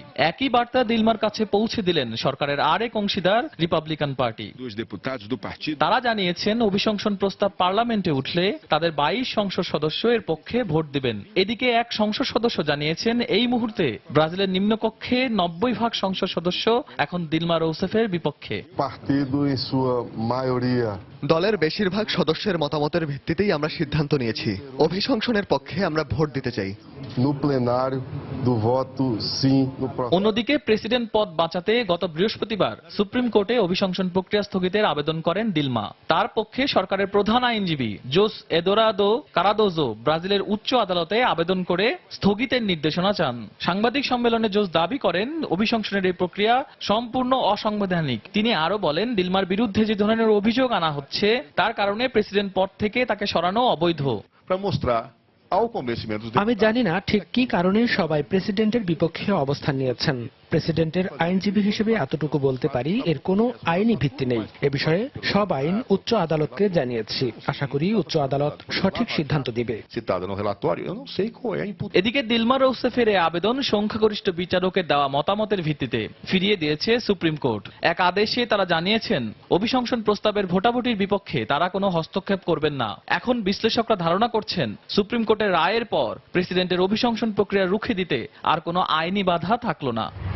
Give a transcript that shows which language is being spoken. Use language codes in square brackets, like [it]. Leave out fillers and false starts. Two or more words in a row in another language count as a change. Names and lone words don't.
[bn] একই বার্তা দিলমার কাছে পৌঁছে দিলেন সরকারের আরেক অংশীদার রিপাবলিকান পার্টি। তারা জানিয়েছেন অভিশংসন প্রস্তাব পার্লামেন্টে উঠলে তাদের 22 সংসদ সদস্য এর পক্ষে ভোট দিবেন। এদিকে এক সংসদ সদস্য জানিয়েছেন এই মুহূর্তে ব্রাজিলের নিম্নকক্ষে 90% সংসদ সদস্য এখন দিলমা রৌসেফের বিপক্ষে। [pt] Partido em sua maioria [bn] দলের বেশিরভাগ সদস্যের মতামতের ভিত্তিতেই আমরা সিদ্ধান্ত নিয়েছি, অভিশংসনের পক্ষে আমরা ভোট দিতে চাই। [pt] no plenário do voto sim no próximo. [bn] অন্যদিকে প্রেসিডেন্ট পদ বাঁচাতে গত বৃহস্পতিবার সুপ্রিম কোর্টে অভিশংসন প্রক্রিয়া স্থগিতের আবেদন করেন দিলমা। তার পক্ষে সরকারের প্রধান আইনজীবী জোস এদোরাদো কারাদোজো ব্রাজিলের উচ্চ আদালতে আবেদন করে স্থগিতের নির্দেশনা চান। সাংবাদিক সম্মেলনে জোস দাবি করেন অভিশংসনের এই প্রক্রিয়া সম্পূর্ণ অসাংবিধানিক। তিনি আরো বলেন দিলমার বিরুদ্ধে যে ধরনের অভিযোগ আনা হচ্ছে তার কারণে প্রেসিডেন্ট পদ থেকে তাকে সরানো অবৈধ। [pt] Para mostrar ao convencimento dos [bn] আমি জানি না ঠিক কি কারণে সবাই প্রেসিডেন্টের বিপক্ষে অবস্থান নিয়েছেন। প্রেসিডেন্টের আইনজীবী হিসেবে এতটুকু বলতে পারি, এর কোনো আইনি ভিত্তি নেই। এ বিষয়ে সব আইন উচ্চ আদালতকে জানিয়েছি। আশা করি উচ্চ আদালত সঠিক সিদ্ধান্ত দিবে। [pt] citada no relatório, eu não sei qual é a imputa. [bn] এদিকে দিলমা রৌসেফের এই আবেদন সংখ্যাগরিষ্ঠ বিচারকের দেওয়া মতামতের ভিত্তিতে ফিরিয়ে দিয়েছে সুপ্রিম কোর্ট। এক আদেশে তারা জানিয়েছেন অভিশংসন প্রস্তাবের ভোটাভুটির বিপক্ষে তারা কোনো হস্তক্ষেপ করবেন না। এখন বিশ্লেষকরা ধারণা করছেন সুপ্রিম কোর্টের রায়ের পর প্রেসিডেন্টের অভিশংসন প্রক্রিয়া রুখে দিতে আর কোনো আইনি বাধা থাকলো না।